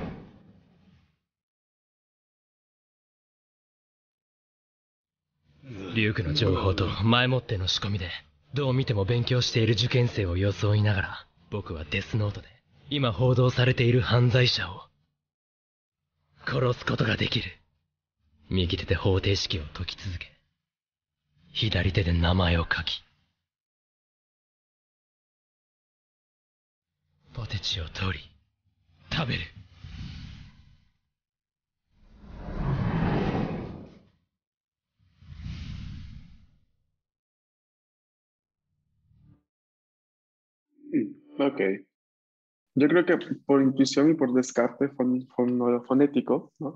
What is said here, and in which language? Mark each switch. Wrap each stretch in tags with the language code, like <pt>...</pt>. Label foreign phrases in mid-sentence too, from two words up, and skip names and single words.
<ja>リュウクの情報と前もっての仕込みで、どう見ても勉強している受験生を装いながら、僕はデスノートで今報道されている犯罪者を殺すことができる。右手で方程式を解き続け、左手で名前を書き、ポテチを取り、食べる。</ja> <es>Ok. Yo creo que por intuición y por descarte fonético, ¿no?</es>